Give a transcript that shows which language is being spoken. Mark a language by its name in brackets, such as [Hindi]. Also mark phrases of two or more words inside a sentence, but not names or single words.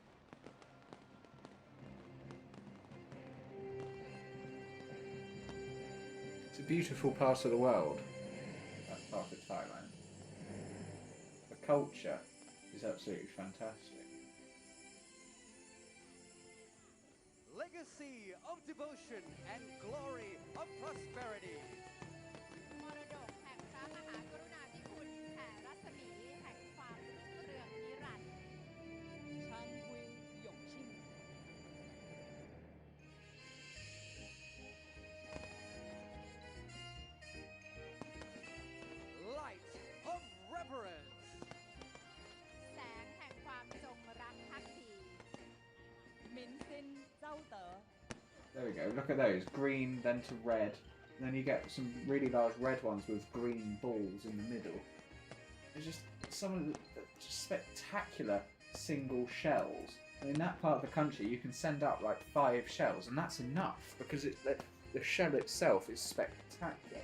[English] It's a beautiful part of the world, that part of Thailand. The culture is absolutely fantastic. Legacy of devotion and glory of prosperity [Thai] มรดกแห่งพระมหากรุณาธิคุณแผ่รัศมีแห่งความรุ่งเรืองนิรันดร์ [Chinese] 昌辉永庆 [English] Light of reverence [Thai] แสงแห่งความจงรักภักดี [Chinese] 民心周德 [English] There we go, look at those. Green, then to red. And then you get some really large red ones with green balls in the middle. There's just some of the just spectacular single shells. And in that part of the country, you can send up like 5 shells, and that's enough because the shell itself is spectacular.